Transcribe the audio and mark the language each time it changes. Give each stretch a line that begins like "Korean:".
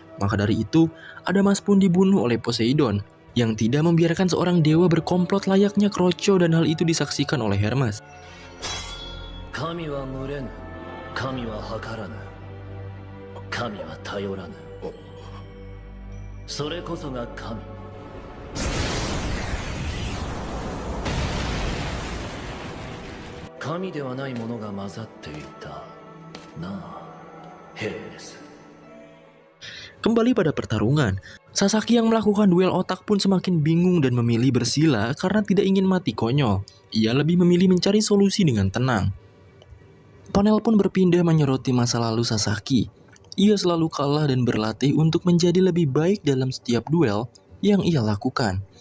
Indonesian: Maka dari itu, Adamas pun dibunuh oleh Poseidon, yang tidak membiarkan seorang dewa berkomplot layaknya Kroco, dan hal itu disaksikan oleh Hermes.
Japanese: 神は群れぬ、神は計らぬ、神は頼らぬ。それこそが神。神ではないものが混ざっていたなあ、ヘレネス。
Indonesian: Kembali pada pertarungan, Sasaki yang melakukan duel otak pun semakin bingung dan memilih bersila karena tidak ingin mati konyol. Ia lebih memilih mencari solusi dengan tenang. Panel pun berpindah menyoroti masa lalu Sasaki. Ia selalu kalah dan berlatih untuk menjadi lebih baik dalam setiap duel yang ia lakukan.